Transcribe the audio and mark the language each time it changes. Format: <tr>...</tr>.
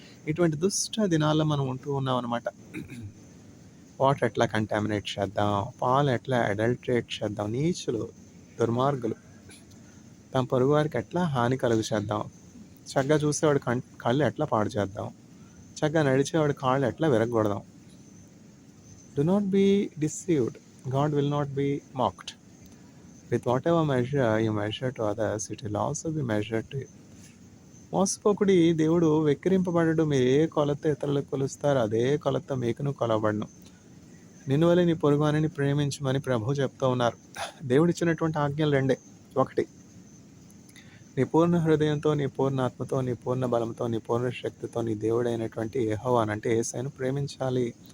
<te>ఇటువంటి దుష్ట దినాల్లో మనం ఉంటూ ఉన్నాం అనమాట. వాటర్ ఎట్లా కంటామినేట్ చేద్దాం, పాలు ఎట్లా అడల్టరేట్ చేద్దాం, నీచులు, దుర్మార్గులు తమ పొరుగు వారికి ఎట్లా హాని కలుగు చేద్దాం, చక్కగా చూసేవాడు కళ్ళు ఎట్లా పాడు చేద్దాం, చక్కగా నడిచేవాడి కాళ్ళు ఎట్లా విరగొడదాం.</te> <en>Do not be deceived, God will not be mocked. With whatever measure you measure to others, it will also be measured to you.</en> <te>మోసపోకుడి, దేవుడు వెక్కిరింపబడడు. మీరు ఏ కొలత ఇతరులకు కొలుస్తారో అదే కొలత మీకును కొలవబడను. నిన్ను వలె నీ పొరుగువానిని ప్రేమించమని ప్రభువు చెప్తూ ఉన్నారు. దేవుడిచ్చినటువంటి ఆజ్ఞలు రెండే. ఒకటి, నీ పూర్ణ హృదయంతో, నీ పూర్ణ ఆత్మతో, నీ పూర్ణ బలంతో, నీ పూర్ణ శక్తితో నీ దేవుడైనటువంటి యెహోవాను అంటే యేసయ్యను ప్రేమించాలి.</te>